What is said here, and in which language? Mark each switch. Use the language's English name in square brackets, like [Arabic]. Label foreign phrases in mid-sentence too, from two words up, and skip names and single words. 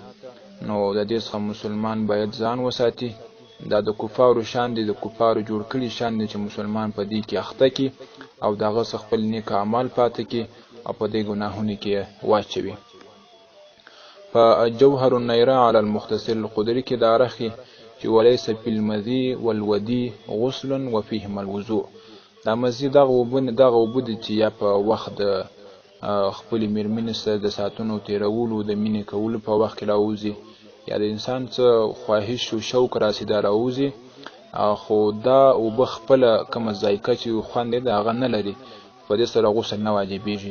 [Pashto] نو د دې څخه مسلمان باید ځان وساتي. دا د کفارو شان دي، د کفارو جوړ کړي شان دي چې مسلمان په دې کې اخته کی او دغه څخه خپل نیک اعمال پاتې کی او په دې ګناهونو کې واچوي. په جوهر النيرة على المختصر القدري کې دا راخي چې [Arabic] وليس في المذي والودي غسل وفيهما الوضوء. [Pashto] دا مزي دغه اوبه دي چې یا په وخت د خپلې مېرمنې سره د ساعتونو تېرولو د مینې کولو په وخت کې راوځي، یا د انسان څه خواهش او شوق راسي دا راوځي، خو دا اوبه خپله کومه ذایقه چې خوند دی د هغه نه لري، په دې سره غسل نه واجبېږي.